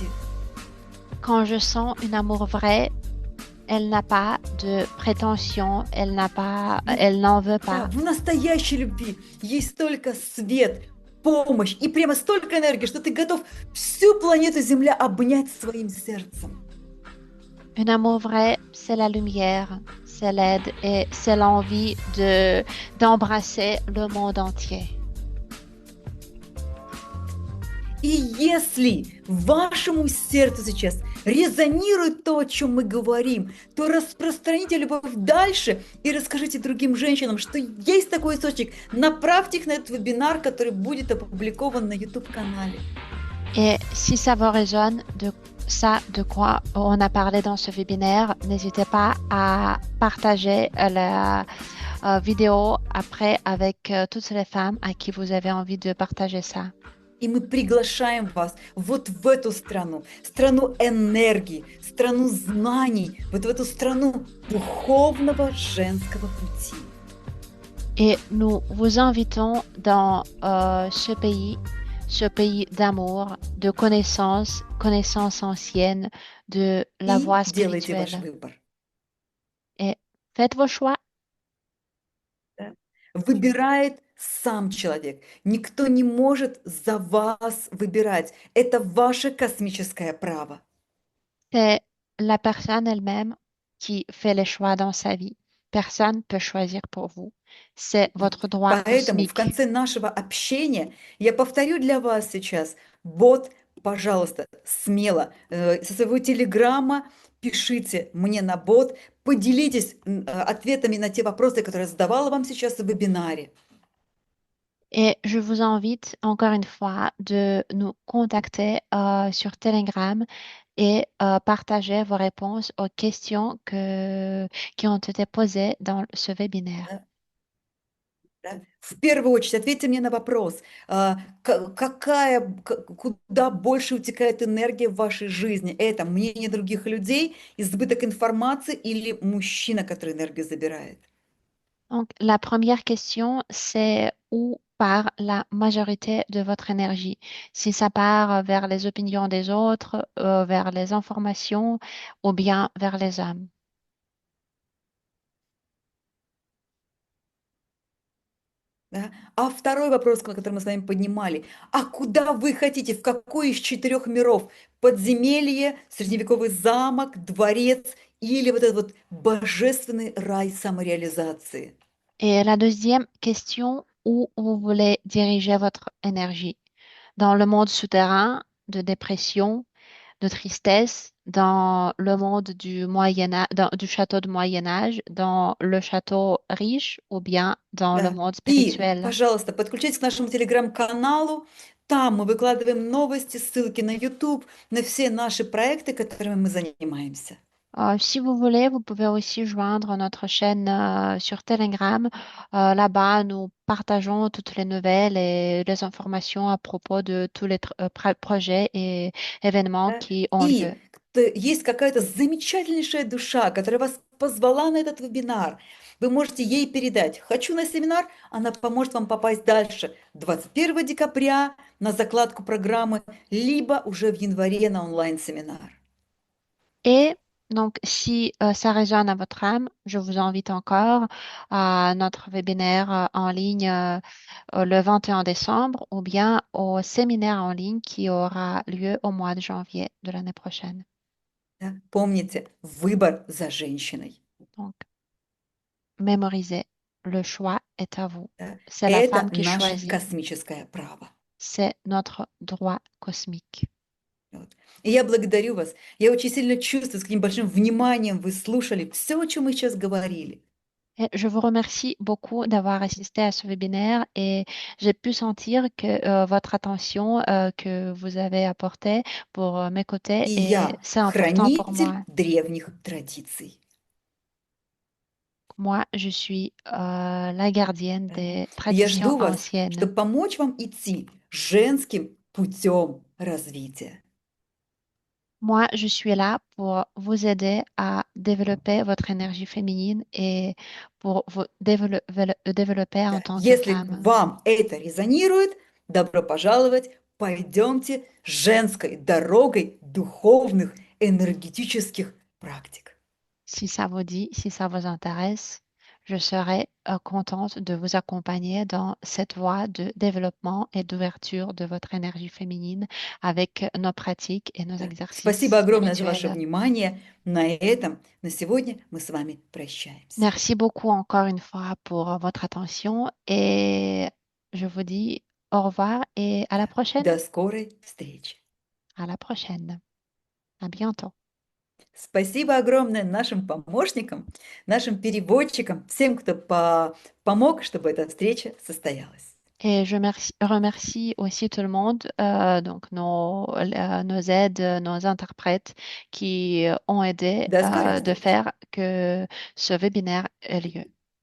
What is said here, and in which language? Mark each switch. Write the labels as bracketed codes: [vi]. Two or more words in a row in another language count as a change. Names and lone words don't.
[fr] Quand je sens un amour vrai, elle n'a pas de prétention, elle n'en veut [ru] Да, [fr] pas. [ru] в настоящей любви есть только свет, помощь и прямо столько энергии, что ты готов всю планету Земля обнять своим сердцем. [fr] Un amour vrai, c'est la lumière, c'est l'aide et c'est l'envie d'embrasser le monde entier. [ru] И если вашему сердцу сейчас резонирует то, о чем мы говорим, то распространите любовь дальше и расскажите другим женщинам, что есть такой источник. Направьте их на этот вебинар, который будет опубликован на YouTube-канале. [fr] Et si ça vous résonne de ça, de quoi on a parlé dans ce webinaire, n'hésitez pas à partager la vidéo après avec toutes les femmes à qui vous avez envie de partager ça. [ru] И мы приглашаем вас вот в эту страну, страну энергии, страну знаний, вот в эту страну духовного женского пути. [fr] Et nous vous invitons dans ce pays d'amour, de connaissances anciennes, de la voie [ru] И делайте ваш [fr] spirituelle. [ru] выбор. [fr] Et faites vos choix. [ru] Выбирает сам человек. Никто не может за вас выбирать. Это ваше космическое право. [fr] C'est la personne elle-même qui fait les choix dans sa vie. Personne ne peut choisir pour vous. C'est votre droit [ru] Поэтому в [fr] cosmique. [ru] конце нашего общения я повторю для вас сейчас. Бот, пожалуйста, смело со своего телеграмма пишите мне на бот, поделитесь ответами на те вопросы, которые я задавала вам сейчас в вебинаре. [fr] Et je vous invite encore une fois de nous contacter sur Telegram et partager vos réponses aux questions qui ont été posées dans ce webinaire. [ru] Да? В первую очередь ответьте мне на вопрос, куда больше утекает энергия в вашей жизни? Это мнение других людей, избыток информации или мужчина, который энергию забирает? [fr] Donc, la première question, c'est où part la majorité de votre énergie? Si ça part vers les opinions des autres, vers les informations ou bien vers les hommes. [ru] Да? А второй вопрос, который мы с вами поднимали, а куда вы хотите, в какой из 4 миров? Подземелье, средневековый замок, дворец или вот этот вот божественный рай самореализации? [fr] Et la deuxième question, où vous voulez diriger votre énergie? Dans le monde souterrain de dépression, de tristesse, dans le monde du du château de Moyen Âge, dans le château riche ou bien dans le [ru] Да. [fr] monde [ru] И, [fr] spirituel. [ru] пожалуйста, подключайтесь к нашему телеграм-каналу. Там мы выкладываем новости, ссылки на YouTube, на все наши проекты, которыми мы занимаемся. [fr] Si vous voulez, vous pouvez aussi joindre notre chaîne sur Telegram. Là-bas, nous partageons toutes les nouvelles et les informations à propos de tous les projets et événements [ru] Да. [fr] qui ont lieu. [ru] И есть какая-то замечательнейшая душа, которая вас позвала на этот вебинар. Вы можете ей передать «Хочу на семинар», она поможет вам попасть дальше 21 декабря на закладку программы, либо уже в январе на онлайн-семинар. [fr] Et donc, si ça résonne à votre âme, je vous invite encore à notre webinaire en ligne le 21 décembre ou bien au séminaire en ligne qui aura lieu au mois de janvier de l'année prochaine. [ru] Да. Помните, выбор за женщиной. [fr] Donc, mémorisez, le choix est à vous. [ru] Да. [fr] C'est la [ru] Это [fr] femme qui [ru] наше [fr] choisit. [ru] космическое право. [fr] C'est notre droit cosmique. [ru] Вот. И я благодарю вас. Я очень сильно чувствую, с каким большим вниманием вы слушали все, о чем мы сейчас говорили. [fr] Et je vous remercie beaucoup d'avoir assisté à ce webinaire et j'ai pu sentir que votre attention que vous avez apportée pour m'écouter [ru] И [fr] et [ru] я [fr] c'est important pour [ru] хранитель [fr] moi. [ru] древних традиций. [fr] Moi, je suis la gardienne [ru] Да. [fr] des [ru] И я [fr] traditions [ru] жду вас, [fr] anciennes. [ru] чтобы помочь вам идти женским путем развития. [fr] Moi, je suis là pour vous aider à développer votre énergie féminine et pour vous développer en [ru] Да. [fr] tant que [ru] Если [fr] femme. [ru] вам это резонирует, добро пожаловать, пойдемте женской дорогой духовных энергетических практик. [fr] Si ça vous dit, si ça vous intéresse, je serai contente de vous accompagner dans cette voie de développement et d'ouverture de votre énergie féminine avec nos pratiques et nos [ru] Да. [fr] exercices [ru] Спасибо огромное за ваше [fr] spirituels. [ru] внимание. На сегодня мы с вами прощаемся. [fr] Merci beaucoup encore une fois pour votre attention et je vous dis au revoir et à la prochaine. [ru] До скорой встречи. [fr] À la prochaine. À bientôt. [ru] Спасибо огромное нашим помощникам, нашим переводчикам, всем, кто помог, чтобы эта встреча состоялась. [fr] Et je remercie aussi tout le monde, donc nos aides, nos interprètes qui ont aidé [ru] До скорой [fr] de [ru] встречи. [fr] faire que ce webinaire ait lieu.